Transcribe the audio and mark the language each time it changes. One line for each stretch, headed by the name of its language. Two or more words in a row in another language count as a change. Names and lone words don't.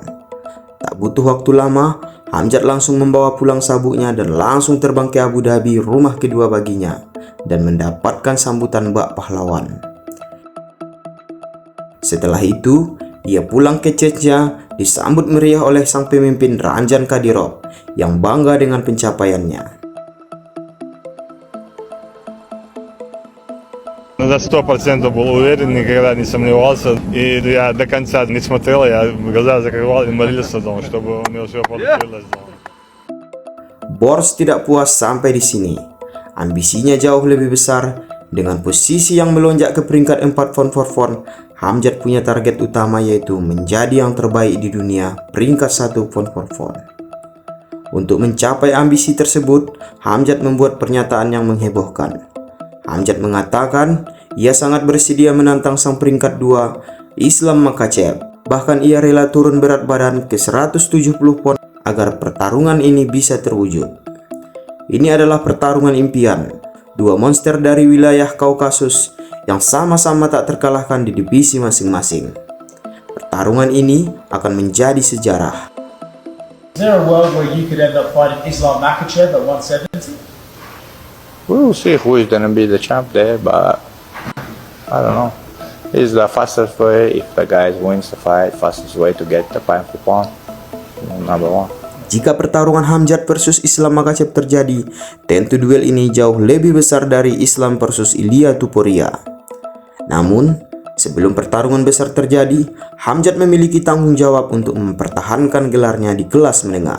Indonesian: Tak butuh waktu lama, Khamzat langsung membawa pulang sabuknya dan langsung terbang ke Abu Dhabi, rumah kedua baginya, dan mendapatkan sambutan bak pahlawan. Setelah itu, ia pulang ke Chechnya disambut meriah oleh sang pemimpin Ramzan Kadyrov yang bangga dengan pencapaiannya.
Russian: За 100% был уверен, никогда не сомневался. И я до конца не смотрел, я глаза закрывал и молился, чтобы у него все получилось.
Indonesian: Bors tidak puas sampai di sini. Ambisinya jauh lebih besar. Dengan posisi yang melonjak ke peringkat 4
English: pound for pound,
Indonesian: Khamzat punya target utama yaitu menjadi yang terbaik di dunia, peringkat 1
English: pound for pound.
Indonesian: Untuk mencapai ambisi tersebut, Khamzat membuat pernyataan yang menghebohkan. Khamzat mengatakan ia sangat bersedia menantang sang peringkat 2 Islam Makhachev. Bahkan ia rela turun berat badan ke 170 pound agar pertarungan ini bisa terwujud. Ini adalah pertarungan impian. Dua monster dari wilayah Kaukasus yang sama-sama tak terkalahkan di divisi masing-masing. Pertarungan ini akan menjadi sejarah.
English: Is there a world where you could end up fighting Islam Makhachev at 170? We'll see who is going to be the champ there, but I don't know. It's the fastest way. If the guy wins the fight, fastest way to get the pound for pound, number 1.
Indonesian: Jika pertarungan Khamzat versus Islam Makhachev terjadi, tentu duel ini jauh lebih besar dari Islam versus Ilia Topuria. Namun, sebelum pertarungan besar terjadi, Khamzat memiliki tanggung jawab untuk mempertahankan gelarnya di kelas menengah.